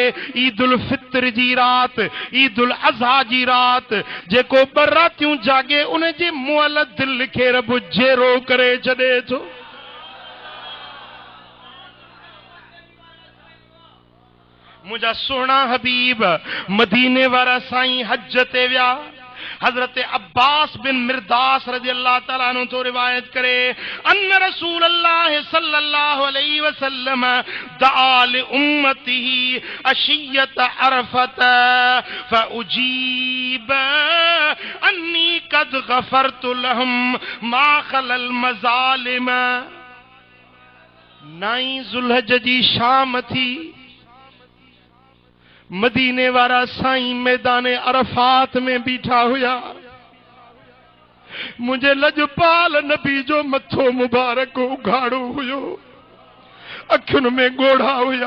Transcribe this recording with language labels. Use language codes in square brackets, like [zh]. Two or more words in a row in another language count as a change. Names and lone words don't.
[sd] ईद उल फित्र जी रात, ईद उल अज़हा जी रात, जेको 2 रातियूं जागे उन जे मुअल दिल खे रब जेरो करे छॾे थो। मुझा सोना हबीब मदीने वारा साईं हज ते विया। हजरत अब्बास बिन मिर्दास रज़ी अल्लाह ताला अन्हु तो रिवायत करे, [ar] أن رسول الله صلى الله عليه وسلم دعا لأمته عشية عرفة فأجيب أني قد غفرت لهم ما خلا المظالم. [sd] 9 ज़ुलहज जी शाम थी। मदीने वारा साईं मैदाने अरफात में बीठा हुया। मुझे लजपाल नबी जो मथो मुबारक उघाड़ो हुयो, अखियुनि में गोढ़ा हुया।